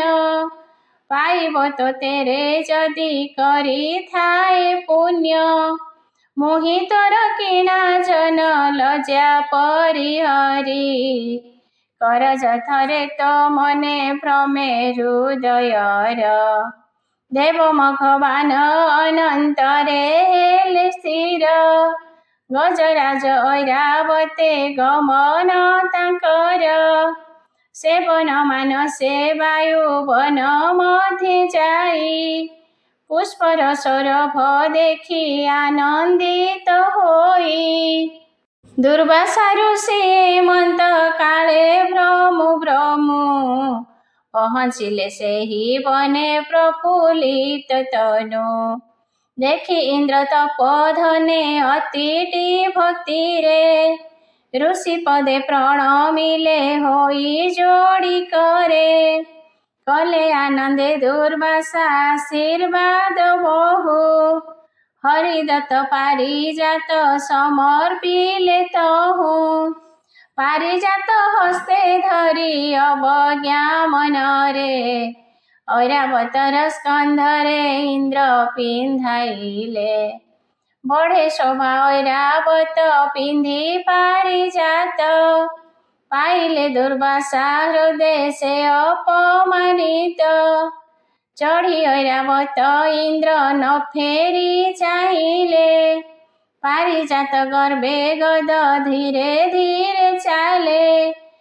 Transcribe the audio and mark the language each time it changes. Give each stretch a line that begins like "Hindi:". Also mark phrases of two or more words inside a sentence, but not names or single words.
Odia: ପାଇବ ତୋ ତେରେ ଜଦି କରୀ ଥାଏ ପୁଣ୍ୟ। ମୁହି ତୋର କିଣା ଜନ ଲଜ୍ଜା ପରିହରୀ। କରଜ ଥରେ ତୋ ମନେ ଭ୍ରମେ ହୃଦୟର। ଦେବ ମଘବାନ ଅନନ୍ତରେ ହେଲେ ସ୍ଥିର। ଗଜରାଜ ଐରାବତେ ଗମନ ତାଙ୍କର। ସେବନ ମାନସେ ବାୟୁ ବନ ମଧ୍ୟେ ଯାଈ। ପୁଷ୍ପରସରଭ ଦେଖୀ ଆନନ୍ଦିତ ହୋଈ। ଦୁର୍ବାସା ଋଷି ମନ୍ତ କାଳେ ଭ୍ରମୁ ଭ୍ରମୁ। ପହଞ୍ଚିଲେ ସେହୀ ବନେ ପ୍ରଫୁଲ୍ଲିତ ତନୁ। ଦେଖୀ ଇନ୍ଦ୍ର ତପୋଧନେ ଅତିଟୀ ଭକ୍ତି ରେ। ଋଷି ପଦେ ପ୍ରଣମିଲେ ହୋଈ ଯୋଡ଼ୀ କରେ। କଲେ ଆନନ୍ଦେ ଦୁର୍ବାସା ଆଶୀର୍ବାଦ ବହୁ। ହରିଦତ୍ତ ପାରିଜାତ ସମର୍ପିଲେ ତହୁ। ପାରିଜାତ ହସ୍ତେ ଧରୀ ଅବଜ୍ଞା ମନରେ। ଐରାବତର ସ୍କନ୍ଧରେ ଇନ୍ଦ୍ର ପିନ୍ଧାଇଲେ। ବଢ଼େ ଶୋଭା ଐରାବତ ପିନ୍ଧି ପାରିଜାତ। ପାଇଲେ ଦୁର୍ବାସା ହୃଦୟ ସେ ଅପମାନିତ। ଚଢ଼ୀ ଐରାବତ ଇନ୍ଦ୍ର ନ ଫେରୀ ଚାହିଲେ। ପାରିଜାତ ଗର୍ଭେ ଗଦ ଧୀରେ ଧୀରେ ଚାଲେ।